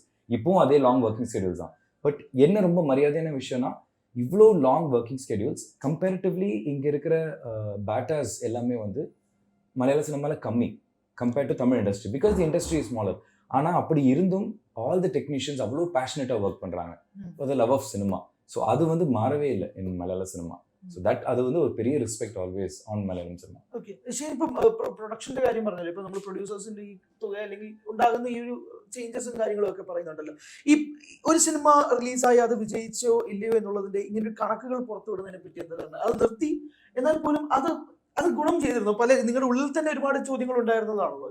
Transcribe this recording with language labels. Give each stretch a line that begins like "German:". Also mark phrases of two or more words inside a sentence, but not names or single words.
Tamil: இப்போவும் அதே
English: long working schedules
Tamil: தான். பட் என்ன ரொம்ப மரியாதையான விஷயம்னா இவ்வளோ
English: long working schedules comparatively
Tamil: இங்கே இருக்கிற பேட்டாஸ் எல்லாமே வந்து மலையாள சினிமாவில் கம்மி
English: compared to Tamil industry, because the industry is smaller.
Tamil: ஆனால் அப்படி இருந்தும்
English: all the technicians
Tamil: அவ்வளோ பேஷனேட்டாக ஒர்க் பண்ணுறாங்க
English: for the love of cinema.
Tamil: ஸோ அது வந்து மாறவே இல்லை இன் மலையாள சினிமா.
English: so that
Tamil: அது வந்து ஒரு பெரிய
English: respect always on Malayalam cinema.
Malayalam: ഓക്കെ. ശരി, ഇപ്പം പ്രൊഡക്ഷന്റെ കാര്യം പറഞ്ഞല്ലോ, ഇപ്പൊ നമ്മൾ പ്രൊഡ്യൂസേഴ്സിന്റെ ഈ തുക അല്ലെങ്കിൽ ഉണ്ടാകുന്ന ഈ ഒരു ചേഞ്ചസും കാര്യങ്ങളും ഒക്കെ പറയുന്നുണ്ടല്ലോ. ഈ ഒരു സിനിമ റിലീസായി അത് വിജയിച്ചോ ഇല്ലയോ എന്നുള്ളതിന്റെ ഇങ്ങനെ കണക്കുകൾ പുറത്തു വിടുന്നതിനെ പറ്റി എന്താണ്? അത് നിർത്തി, എന്നാൽ പോലും അത് ഗുണം ചെയ്തിരുന്നു. പല നിങ്ങളുടെ ഉള്ളിൽ തന്നെ ഒരുപാട് ചോദ്യങ്ങൾ ഉണ്ടായിരുന്നതാണല്ലോ.